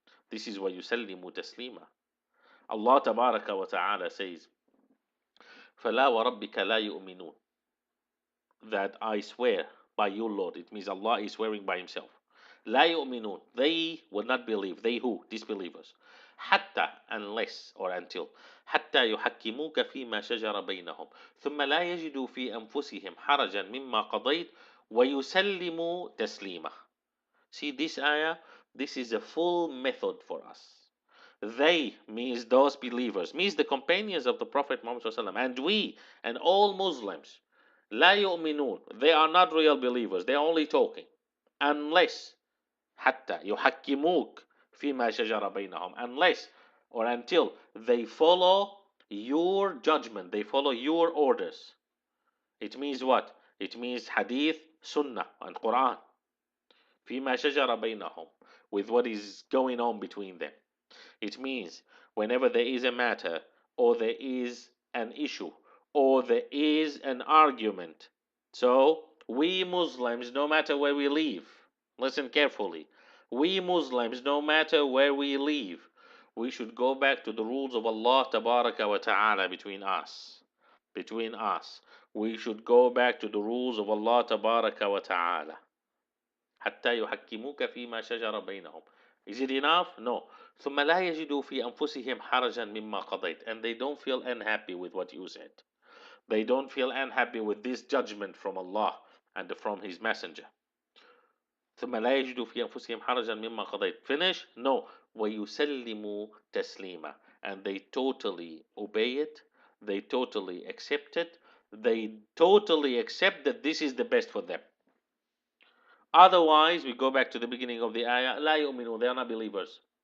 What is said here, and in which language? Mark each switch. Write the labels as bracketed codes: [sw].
[en] This is why yusallimu taslima. Allah Tabaraka wa Ta'ala says, [ar] فَلَا وَرَبِّكَ لَا يُؤْمِنُونَ, [en] that I swear by you, Lord. It means Allah is swearing by Himself. [ar] لا يؤمنون, [en] they will not believe. They who? Disbelievers. حتى, unless or until. [ar] حتى يحكموك فيما شجر بينهم ثم لا يجدوا في أنفسهم حرجا مما قضيت ويسلموا تسليما. [en] See this ayah? This is a full method for us. They means those believers, means the companions of the Prophet Muhammad ﷺ, and we and all Muslims. [ar] لا يؤمنون, [en] they are not real believers, they are only talking. Unless [ar] حتى يحكموك فيما شجر بينهم, [en] unless or until they follow your judgment, they follow your orders. It means what? It means hadith, sunnah, and Quran. [ar] فيما شجر بينهم, [en] with what is going on between them. It means whenever there is a matter or there is an issue or there is an argument. So we Muslims, no matter where we live, listen carefully. We Muslims, no matter where we live, we should go back to the rules of Allah Tabaraka wa Ta'ala between us. Between us. We should go back to the rules of Allah Tabaraka wa Ta'ala. [ar] حتى يحكموك فيما شجر بينهم. [en] Is it enough? No. [ar] ثم لا يجدوا في أنفسهم حرجا مما قضيت. [en] And they don't feel unhappy with what you said. They don't feel unhappy with this judgment from Allah and from His Messenger. [ar] ثم لا يجدوا في أنفسهم حرجا مما قضيت. [en] Finish? No. [ar] ويسلموا تسليما. [en] And they totally obey it. They totally accept it. They totally accept that this is the best for them. Otherwise, we go back to the beginning of the ayah. [ar] لا يؤمنون. [en] They are not believers.